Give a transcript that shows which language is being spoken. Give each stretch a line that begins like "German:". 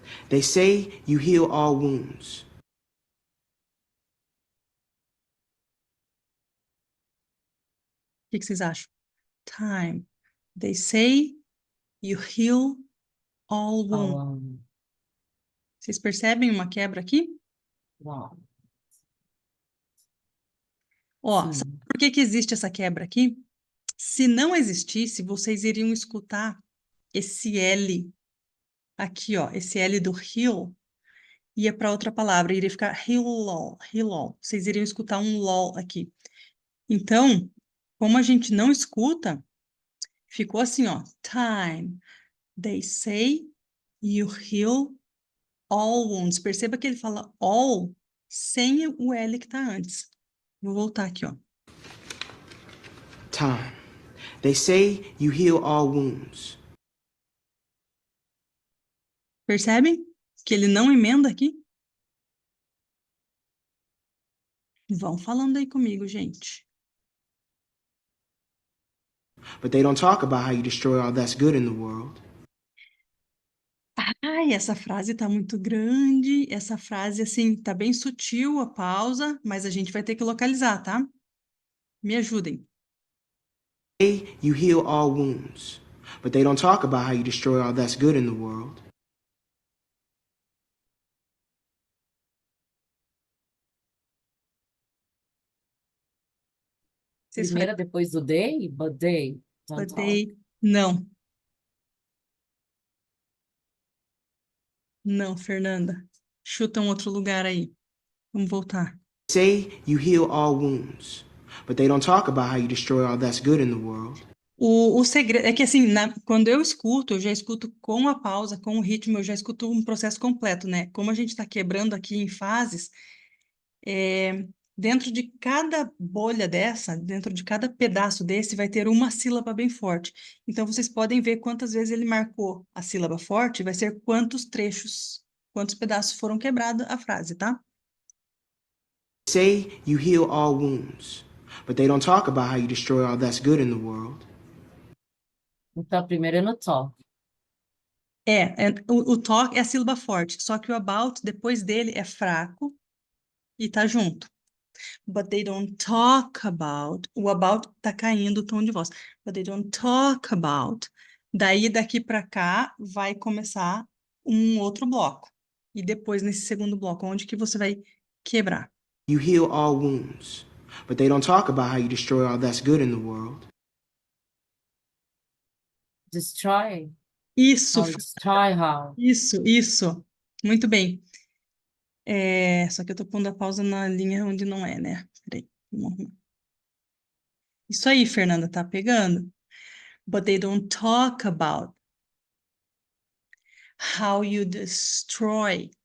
English: They say you heal all wounds.
Portuguese: O que vocês acham? Time.
English: They say you heal all wounds. One.
Portuguese: Vocês percebem uma quebra aqui?
English: One.
Portuguese: Ó, Sim. sabe por que que existe essa quebra aqui? Se não existisse, vocês iriam escutar esse L aqui, ó, esse L do heal ia para outra palavra, iria ficar heal all. Vocês iriam escutar um lol aqui. Então, como a gente não escuta, ficou assim, ó, time. They say you heal all wounds. Perceba que ele fala all sem o L que está antes. Vou voltar aqui, ó.
English: Time. They say you heal all wounds.
Portuguese: Percebem que ele não emenda aqui? Vão falando aí comigo, gente.
English: But they don't talk about how you destroy all that's good in the world.
Portuguese: Ai, essa frase tá muito grande. Essa frase, assim, tá bem sutil a pausa, mas a gente vai ter que localizar, tá? Me ajudem.
English: Say you heal all wounds. But they don't talk about how you destroy all that's good in the world.
Portuguese: Vocês Primeiro depois do
English: they, but they don't talk.
Portuguese: botei. Não. Não, Fernanda. Chuta um outro lugar aí. Vamos voltar.
English: Say you heal all wounds. But they don't talk about how you destroy all that's good in the world.
Portuguese: O segredo é que, assim, quando eu escuto, eu já escuto com a pausa, com o ritmo, eu já escuto um processo completo, né? Como a gente está quebrando aqui em fases, dentro de cada bolha dessa, dentro de cada pedaço desse, vai ter uma sílaba bem forte. Então, vocês podem ver quantas vezes ele marcou a sílaba forte, vai ser quantos trechos, quantos pedaços foram quebrados a frase, tá?
English: Say you heal all wounds. But they don't talk about how you destroy all that's good in the world.
Portuguese: Então, primeiro é no talk. O talk é a sílaba forte, só que o about, depois dele, é fraco e tá junto.
English: But they don't talk about.
Portuguese: O about tá caindo o tom de voz.
English: But they don't talk about.
Portuguese: Daí, daqui para cá, vai começar um outro bloco. E depois, nesse segundo bloco, onde que você vai quebrar?
English: You heal all wounds. But they don't talk about how you destroy all that's good in the world. Destroy.
Portuguese: Isso,
English: How destroy how.
Portuguese: isso. Muito bem. Só que eu tô pondo a pausa na linha onde não é, né? Peraí, vamos arrumar. Isso aí, Fernanda, tá pegando?
English: But they don't talk about how you destroy.